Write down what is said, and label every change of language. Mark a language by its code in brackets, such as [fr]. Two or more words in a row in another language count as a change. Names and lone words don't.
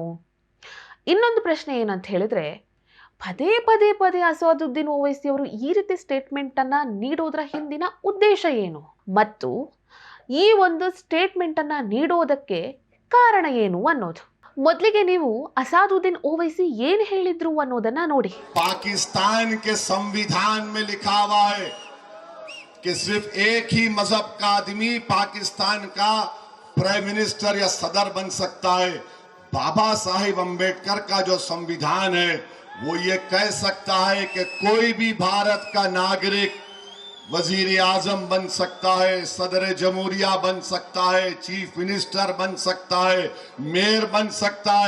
[kn] ಇನ್ನೊಂದು ಪ್ರಶ್ನೆ ಏನಂತ ಹೇಳಿದ್ರೆ, ಪದೇ ಪದೇ ಪದೇ ಅಸಾದುದ್ದೀನ್ ಓವೈಸಿ ಅವರು ಈ ರೀತಿ ಸ್ಟೇಟ್ಮೆಂಟನ್ನು ನೀಡೋದ್ರ ಹಿಂದಿನ ಉದ್ದೇಶ ಏನು ಮತ್ತು ಈ ಒಂದು ಸ್ಟೇಟ್ಮೆಂಟನ್ನು ನೀಡೋದಕ್ಕೆ ಕಾರಣ ಏನು ಅನ್ನೋದು. ಮೊದಲಿಗೆ ನೀವು ಅಸಾದುದ್ದೀನ್ ಓವೈಸಿ ಏನು ಹೇಳಿದ್ರು ಅನ್ನೋದನ್ನ ನೋಡಿ. [hi] पाकिस्तान के संविधान में लिखा हुआ है कि सिर्फ एक ही मजहब का आदमी पाकिस्तान का [en] prime minister [hi] या सदर बन सकता है. बाबा साहिब अम्बेडकर का जो संविधान है वो ये कह सकता है कि कोई भी भारत का नागरिक वजीर आजम बन सकता है, सदर जमहूरिया बन सकता है, [en] chief minister [hi] बन सकता है, मेयर बन सकता है.